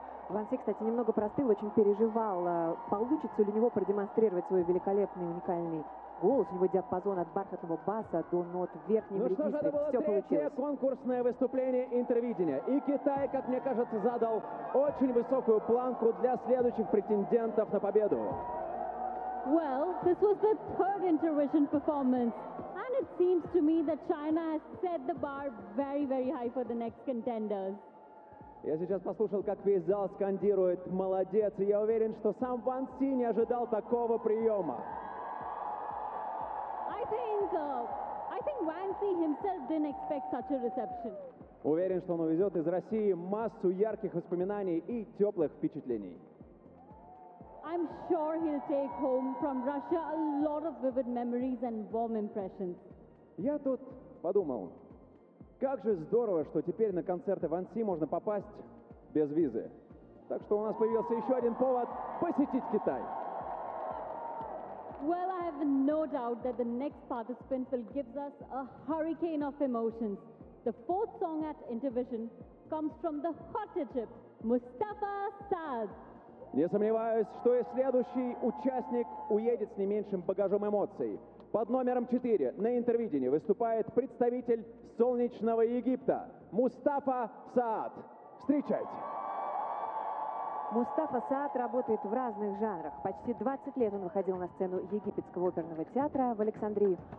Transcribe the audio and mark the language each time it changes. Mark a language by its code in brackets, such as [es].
[ru] Вансей, кстати, немного простыл, очень переживал, получится ли у него продемонстрировать свой великолепный, уникальный голос. У него диапазон от бархатного баса до нот в верхнем регистре. Ну что же, это было третье конкурсное выступление Интервидения. И Китай, как мне кажется, задал очень высокую планку для следующих претендентов на победу. [en] Well, this was the third Intervision performance. And it seems to me that China has set the bar very, very high for the next contenders. [ru] Я сейчас послушал, как весь зал скандирует «Молодец!» И я уверен, что сам Ван Си не ожидал такого приема. [en] I think Ван Си himself didn't expect such a reception. [ru] Уверен, что он увезет из России массу ярких воспоминаний и теплых впечатлений. [en] I'm sure he'll take home from Russia a lot of vivid memories and warm impressions. [ru] Я тут подумал, как же здорово, что теперь на концерты Ван Си можно попасть без визы. Так что у нас появился еще один повод посетить Китай. [en] Well, I have no doubt that the next participant will give us a hurricane of emotions. The fourth song at Intervision comes from the hot Egypt, Mustafa Saz. [ru] Не сомневаюсь, что и следующий участник уедет с не меньшим багажом эмоций. Под номером 4 на Интервидении выступает представитель солнечного Египта Мустафа Саад. Встречайте! Мустафа Саад работает в разных жанрах. Почти 20 лет он выходил на сцену Египетского оперного театра в Александрии.